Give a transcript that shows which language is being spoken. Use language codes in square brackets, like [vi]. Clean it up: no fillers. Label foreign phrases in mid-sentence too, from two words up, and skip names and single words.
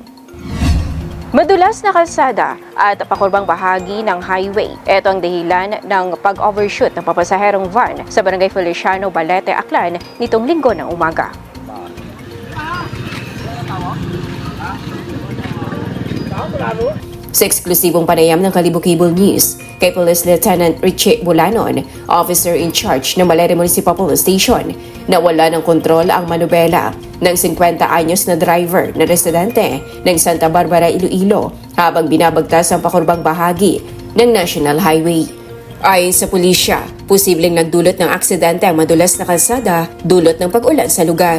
[tl] Madulas na kalsada at pakurbang bahagi ng highway. Ito ang dahilan ng pag-overshoot ng papasaherong van sa Barangay Feliciano, Balete, Aklan nitong linggo ng umaga. Sa eksklusibong panayam ng Kalibo Cable News, kay Police Lieutenant Richie Bulanon, [en] officer in charge [tl] ng Balete Municipal Police Station, nawala ng kontrol ang manubela ng 50 anyos na driver na residente ng Santa Barbara, Iloilo habang binabagtas ang pakurbang bahagi ng National Highway. Ayon sa pulisya, posibleng nagdulot ng aksidente ang madulas na kalsada dulot ng pag-ulan sa lugar.